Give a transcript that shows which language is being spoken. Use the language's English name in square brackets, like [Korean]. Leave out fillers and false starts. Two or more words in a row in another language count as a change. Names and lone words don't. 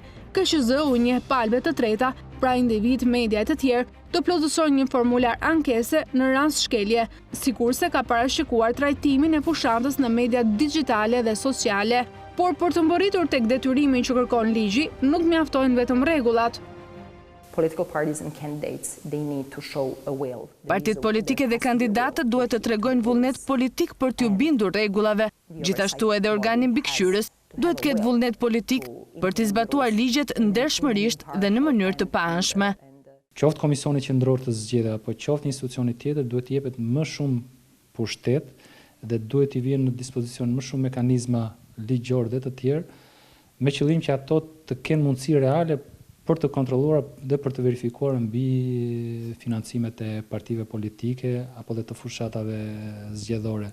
[Albanian] KQZ u njeh palëve të treta, pra individ, media e të tjerë, të plotësojnë një formular ankese në rast shkelje, sikurse ka parashikuar trajtimin e fushatës në media digjitale dhe sociale. Por për të mbërritur tek detyrimin që kërkon ligji, nuk mjaftojnë vetëm rregullat. [English] political parties and candidates, they need to show a will. [Albanian] Partitë politike dhe kandidatët duhet të tregojnë vullnet politik për t'u bindur rregullave. Gjithashtu edhe organi mbikëqyrës duhet ketë vullnet politik për të zbatuar ligjet ndershmërisht dhe në mënyrë të paanshme. Qoftë Komisioni Qendror të Zgjedhjeve apo qoftë një institucioni tjetër duhet të jepet më shumë pushtet dhe duhet i vijnë në dispozicion më shumë mekanizma ligjor dhe të tjerë, me qëllim që ato të kenë mundësi reale për të kontrolluar dhe për të verifikuar mbi financimet e partive politike apo dhe të fushatave zgjedhore.